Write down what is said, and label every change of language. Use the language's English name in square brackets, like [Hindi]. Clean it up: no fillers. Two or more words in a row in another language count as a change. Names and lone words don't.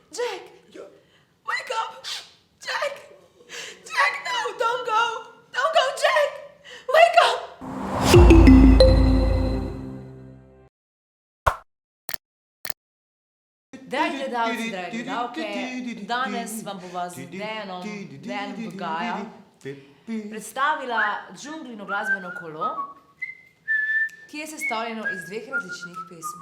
[English] Jack! Wake up! Jack! Jack, no! Don't go! Don't go, Jack! Wake up! [Slovenian] Dragi gledalci, dragi gledalke, danes vam bova z Dejanom Bgaja predstavila džunglino glasbeno kolo, ki je sestavljeno iz dveh različnih pesmi.